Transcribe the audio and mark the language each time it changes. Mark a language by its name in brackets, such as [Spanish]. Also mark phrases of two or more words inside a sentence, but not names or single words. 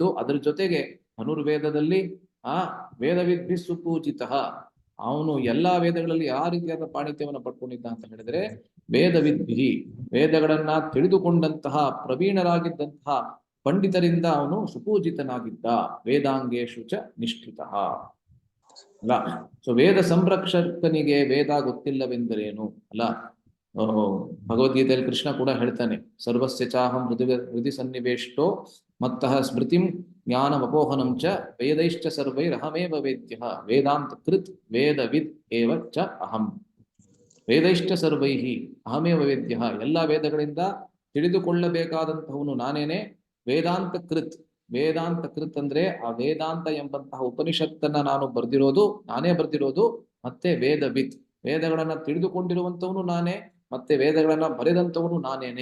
[Kannada] ಅದರ ಜೊತೆಗೆ ಧನುರ್ವೇದದಲ್ಲಿ [Sanskrit] ವೇದವಿದ್ಭಿ ಸುಪೂಜಿತ, [Kannada] ಅವನು ಎಲ್ಲಾ ವೇದಗಳಲ್ಲಿ ಯಾವ ರೀತಿಯಾದ ಪಾಂಡಿತ್ಯವನ್ನು ಪಡ್ಕೊಂಡಿದ್ದ ಅಂತ ಹೇಳಿದ್ರೆ ವೇದವಿದ್ಭಿ, ವೇದಗಳನ್ನ ತಿಳಿದುಕೊಂಡಂತಹ ಪ್ರವೀಣರಾಗಿದ್ದಂತಹ ಪಂಡಿತರಿಂದ ಅವನು ಸುಪೂಜಿತನಾಗಿದ್ದ. [Sanskrit] ವೇದಾಂಗೇಶು ಚ ನಿಷ್ಠಿತ ಅಲ್ಲ. [Kannada] ಸೊ ವೇದ ಸಂರಕ್ಷಕನಿಗೆ ವೇದ ಗೊತ್ತಿಲ್ಲವೆಂದರೇನು ಅಲ್ಲ. ಭಗವದ್ಗೀತೆಯಲ್ಲಿ ಕೃಷ್ಣ ಕೂಡ ಹೇಳ್ತಾನೆ, [Sanskrit] ಸರ್ವಸ್ಯ ಚಾಹಂ ಹೃದಯ ಸನ್ನಿವೇಷ್ಟೋ ಮತ್ತಃ ಸ್ಮೃತಿಂ ಜ್ಞಾನಮಪೋಹನಂ ಚ ವೇದೈಶ್ಚ ಸರ್ವೈರಹಮೇವ ವೇದ್ಯಃ ವೇದಾಂತ ಕೃತ್ ವೇದವಿದ್ ಏವ ಚ ಅಹಂ. ವೇದೈಶ್ಚ ಸರ್ವೈಹಿ ಅಹಮೇವ ವೇದ್ಯಃ, [Kannada] ಎಲ್ಲ ವೇದಗಳಿಂದ ತಿಳಿದುಕೊಳ್ಳಬೇಕಾದಂತಹವನು ನಾನೇನೆ. [Sanskrit] ವೇದಾಂತ ಕೃತ್ [Kannada] ಅಂದ್ರೆ ಆ ವೇದಾಂತ ಎಂಬಂತಹ ಉಪನಿಷತ್ತನ್ನ ನಾನೇ ಬರ್ದಿರೋದು. ಮತ್ತೆ ವೇದವಿದ್, ವೇದಗಳನ್ನ ತಿಳಿದುಕೊಂಡಿರುವಂತವನು ನಾನೇ, ಮತ್ತೆ ವೇದಗಳನ್ನ ಬರೆದಂತವನು ನಾನೇನೆ.